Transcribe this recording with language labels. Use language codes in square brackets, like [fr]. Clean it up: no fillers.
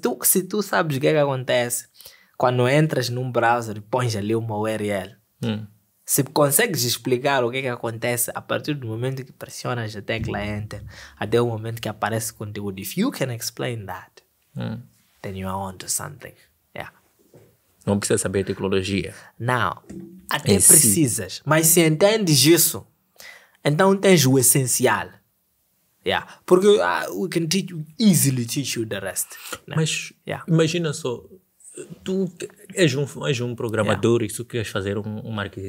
[pt] Se tu sabes o que é que acontece quando entras num browser e pões ali uma URL, se consegues explicar o que é que acontece a partir do momento que pressionas a tecla Enter até o momento que aparece conteúdo, if you can explain that, then you are onto something. Não precisa saber tecnologia. Não, até precisas, mas se entendes isso, então tens o essencial. [en] Porque we can easily teach you the rest. [pt] Mas imagina só, tu és um programador e tu queres fazer um